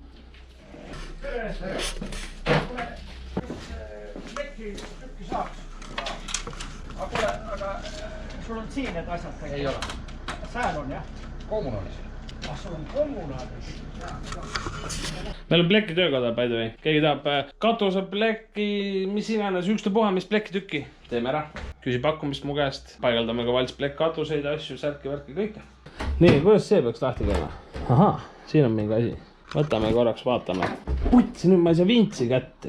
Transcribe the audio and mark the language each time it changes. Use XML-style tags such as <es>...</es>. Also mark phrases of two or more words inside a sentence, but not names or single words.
<et>Tükki saaks. Aga sul on siin need asjad kõik? Ei ole. Sääl on, jah? Kommunaalis. Sul on kommunaalis. Meil on plekki töökoda,</et> <en>by the way.</en> <et>Keegi tahab katuseplekki, mis iganes, ükstapuha, mis plekki tükki. Teeme ära. Küsi pakkumist mu käest. Paigaldame ka valsplekk katuseid, asju, särki, värki, kõike. Nii, kuidas see peaks lahti käima? Ahaa, siin on mingi asi. Võtame korraks, vaatame. Putsi, nüüd ma ei saa vintsi kätte.</et>